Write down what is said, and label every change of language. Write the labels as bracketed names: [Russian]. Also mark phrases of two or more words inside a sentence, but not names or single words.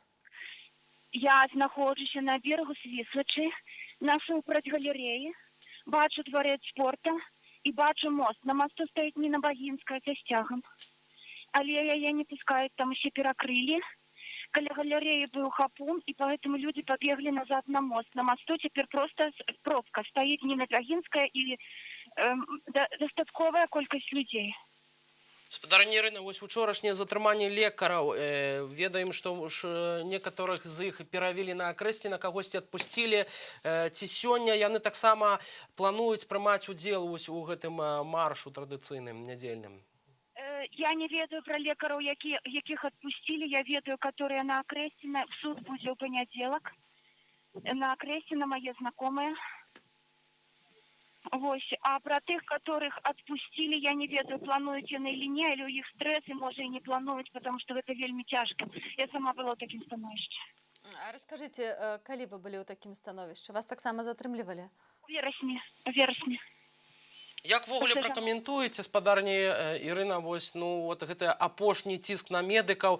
[Belarusian] Я знаходжуся на берегу Свіслачы, насупраць галереі, бачу дворець спорта і бачу мост. На мосту стаіць Ніна Багінская са сцягам. Але яе не пускаюць, там усе перакрылі. Каля галереі быў хапун, і [Russian] поэтому люди [Belarusian] пабеглі назад на мост. На мосту цяпер просто пробка. Стаіць Ніна Багінская і дастатковая колькасць людзей. Спадарыня Ірына, вось учорашняе затрыманне лекараў. Ведаем, што некаторых з іх перавелі на акрэслі, на кагосьці адпусцілі. Ці сёння яны таксама плануюць прымаць удзел у гэтым маршу традыцыйным нядзельным? Я не ведаю про лекараў, якіх адпусцілі. Я ведаю, которые на акрэсе. Суд будзе ў панядзелак. На акрэсе на мае знакомыя. Вось. А про тых, [Russian] которых отпустили, [Belarusian] я не ведаю, плануюць яны или не, или у іх стресс, і можа і не плануюць, [Russian] потому что [Belarusian] гэта вельмі цяжка. Я сама была ў такім становішчы. А раскажыце, калі вы былі ў такім становішчы? Вас таксама затрымлівалі? У верасні. Як ввогуле пракаментуеце, спадарня Ірына, вось, ну, вот гэты апошні ціск на медыкаў?